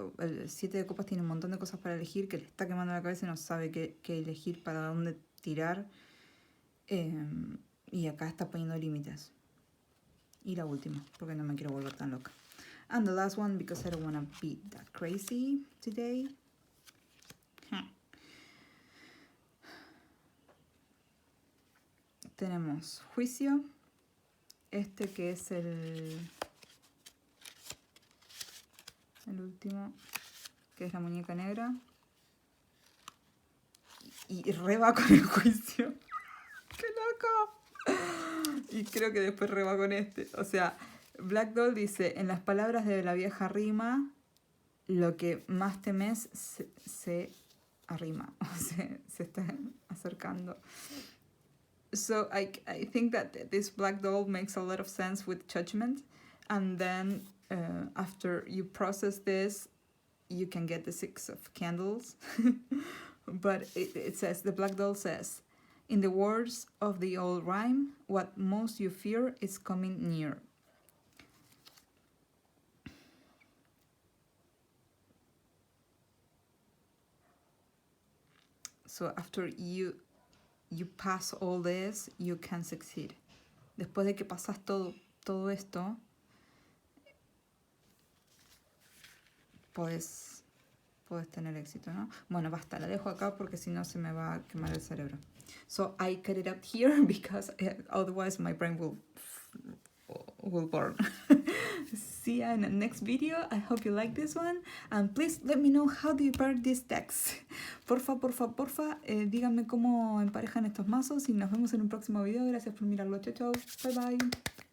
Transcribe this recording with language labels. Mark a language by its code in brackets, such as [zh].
[es] El 7 de copas tiene un montón de cosas para elegir, que le está quemando la cabeza y no sabe qué elegir, para dónde tirar. Y acá está poniendo límites. Y la última, porque no me quiero volver tan loca. [en] And the last one, because I don't want to be that crazy today. [es] Tenemos juicio. Este que es el último, que es la muñeca negra. Y re va con el juicio. ¡Qué loco! Y creo que después re va con este. O sea, Black Doll dice, en las palabras de la vieja rima, lo que más temes se arrima. O sea, se está acercando. [en] So I think that this black doll makes a lot of sense with judgment. And then after you process this, you can get the 6 of candles. But it says, the black doll says, in the words of the old rhyme, what most you fear is coming near. So after you pass all this, you can succeed. [es] Después de que pasas todo esto, puedes tener éxito, ¿no? Bueno, basta, la dejo acá porque si no se me va a quemar el cerebro. [en] So I cut it up here because otherwise my brain will burn. See you in the next video. I hope you like this one. And please let me know how do you pair these decks. [es] Porfa, díganme cómo emparejan estos mazos y nos vemos en un próximo video. Gracias por mirarlo. Chau, chau. [en] Bye, bye.